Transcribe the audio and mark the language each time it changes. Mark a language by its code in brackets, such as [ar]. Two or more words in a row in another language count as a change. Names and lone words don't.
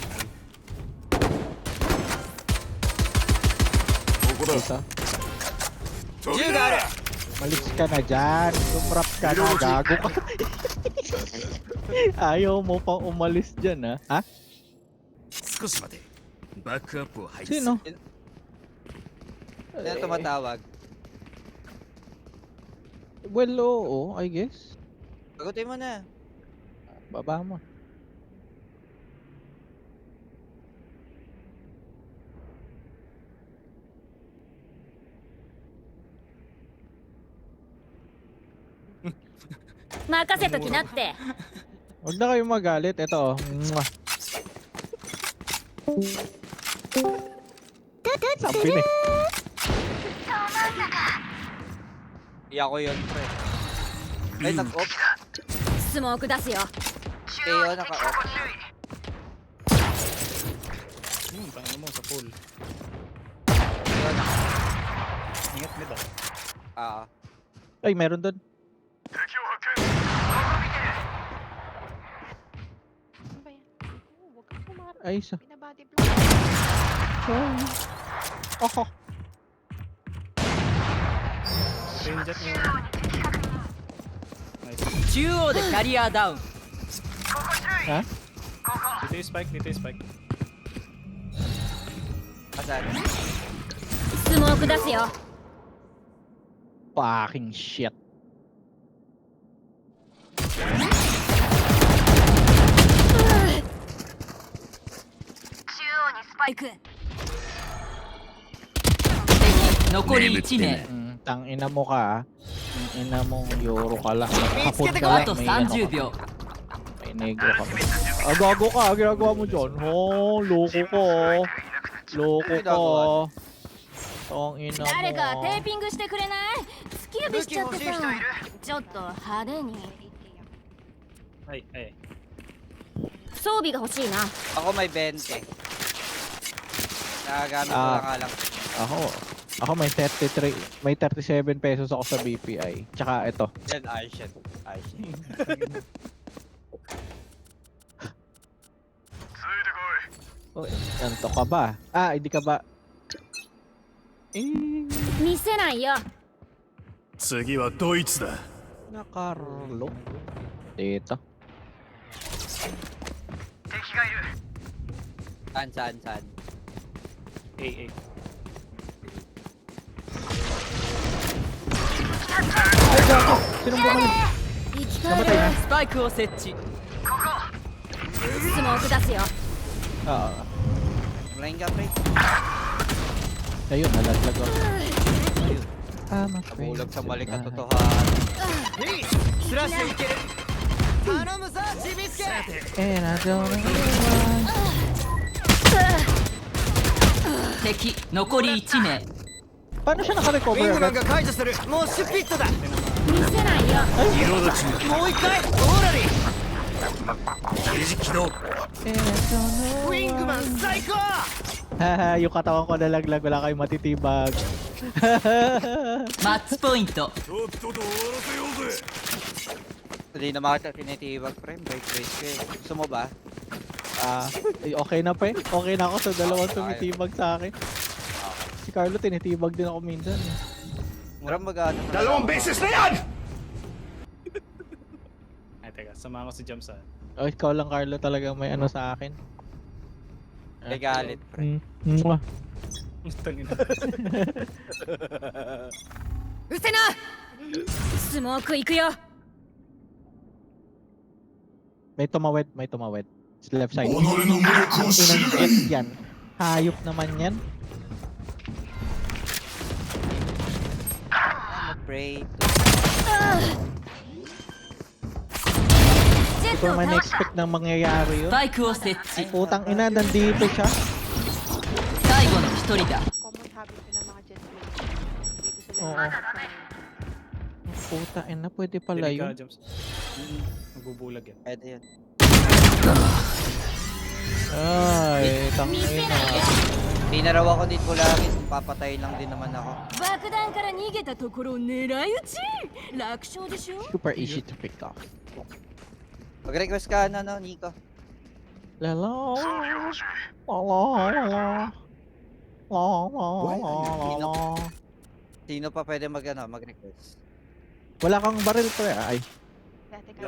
[tl] Puta. [ja] 銃がある。 [tl] Malis ka na dyan. Sumrap ka na. Gago ka. Ayaw mo pang umalis dyan, ha? Ha? [ja] 少し待て。バックアップを配置する。 [tl] Sino? Sino tumatawag? [en] Well, oo, I guess. [tl] Sagutin mo na. Baba mo. [ja] 任せときなって [tl] Huwag na kayong magalit. Ito, oh. Mwah. Sabi na. Hindi ako yun, pre. Ay, nag-off. [ja] スモーク出すよ [tl] Teo, naka-off. Tangin mo sa pool. Teo, Ingat mid ah. Ay, meron doon. Ano ba yan? Oo, huwag kang pumarap. Ay, isa. Binabody block. Sorry. Oho. Rain jet mo. Nice. [ja] 中央でキャリアダウン [tl] Ha? Dito yung spike, dito yung spike. Asan? [ja] スモーク出すよ [en] Fucking shit. [ja] スパイク敵残り1名 [tl] Tangina mo ka, ah. Tangina mo, Euro ka lang. Hapon ka [ja] あ [tl] lang. [ja] と [tl] May, ano [ja] 30 [tl] ka. [ja] 秒 [tl] May negro ka. Gago ka. Ginagawa mo dyan. Oh, loko ko. Loko ko. Tangina [ja] 誰かテー [tl] mo. [ja] ピングしてくれない突き指しちゃってさちょっと派手に [tl] Ay, ay. [ja] 装備が欲しいな [tl] Ako may 20. Nagagamit ko Ah. lang nga lang. Ako may 33, may 37 pesos ako sa BPI. Tsaka ito. Yan, ayos yan. Ayos yan. Oh, ganito ka ba? Ah, hindi ka ba? Eh, [ja] 見せないよ次はドイツだ。 [tl] nakarlo. Dito. Saan? A, A. Ay, gago! Sinumbong ka na. [ja] 生き返 [tl] Namatay [ja] る [tl] na. [ja] スパイクを設置スモーク出すよ [tl] Oo. Flying ka, pre. Ayun, nalaglag ako. Tama. Nabulog sa mali katotohanan. [ja] スラッシュいける頼むぞちびすけ [en] And I don't know [ja] 敵残り1名 [tl] Paano siya [ja] ウィン [tl] nakarecover [ja] グマン [tl] agad? [ja] が解除するもうシュピットだ見せないよリロード中。もう一回オーラリゲージ起動。 [en] And I don't [ja] ーウィングマン最高 [tl] Haha, yung katawan ko nalaglag, wala kayong matitibag. マッチポイントとっとと終わらせようぜ。 Hindi na makita tinitibag, pre. Break ko eh. Gusto mo ba? Ah, okay na pa eh. Okay na ako sa dalawang tumitibag sa akin. Si Carlo tinitibag din ako minsan. Eh. Murang mag-ano. Dalawang beses na yan! Ay, teka. Samahan ko si Jump sa... Oh, ikaw lang Carlo talaga may ano sa akin. May galit, pre. Mwah. Tangin na. [ja] うせなスモーク行くよ [tl] May tumawid, may tumawid. Sa left side. Inang jet yan. Hayop naman yan. [en] I'm afraid to... [ja] ジェッ [tl] Ito [ja] トを [tl] naman [ja] 倒 [tl] na-expect nang mangyayari yun. [ja] バイクを設置 [tl] Putang ina, nandito siya. [ja] 最後の一人だ [en] Common habit [tl] yun ng mga [en] jet players. [tl] Dito sila Oo. nagsasanay. Putang ina, pwede pala Delikado, yun. James. Magbubulag yan. Pwede yun. Ay, tangina. Hindi na raw ako dito lagi. Papatay lang din naman ako. [ja] 爆弾から逃げたところを狙い撃ち楽勝でしょ [en] Super easy to pick off. [tl] Mag-request ka na, no, Nico? Lala. Lala. Lala. Sino pa pwede mag-request? Wala kang baril pre. Ay, Dati ka